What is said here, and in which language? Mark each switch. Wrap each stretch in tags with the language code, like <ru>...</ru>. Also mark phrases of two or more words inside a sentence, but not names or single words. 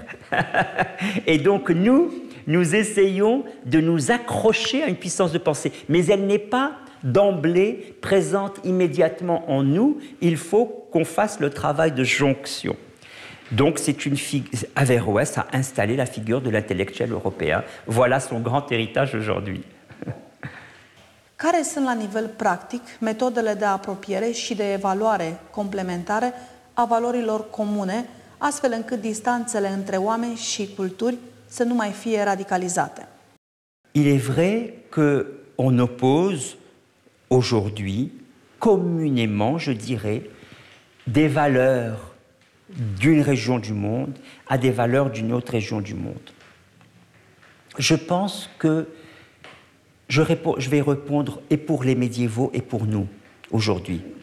<fr>Et donc nous essayons de nous accrocher à une puissance de pensée. Mais elle n'est pas d'emblée présente immédiatement en nous. Il faut qu'on fasse le travail de jonction. Donc Averroès a installé la figure de l'intellectuel européen. Voilà son grand héritage aujourd'hui.</fr> <ro>Care sunt la nivel practic metodele de apropiere și de evaluare complementare a valorilor comune, astfel încât distanțele între oameni și culturi să nu mai fie radicalizate?</ro> <fr>Il est vrai qu'on oppose aujourd'hui, communément, je dirais, des valeurs d'une région du monde à des valeurs d'une autre région du monde. Je pense que je vais répondre et pour les médiévaux et pour nous, aujourd'hui.</fr>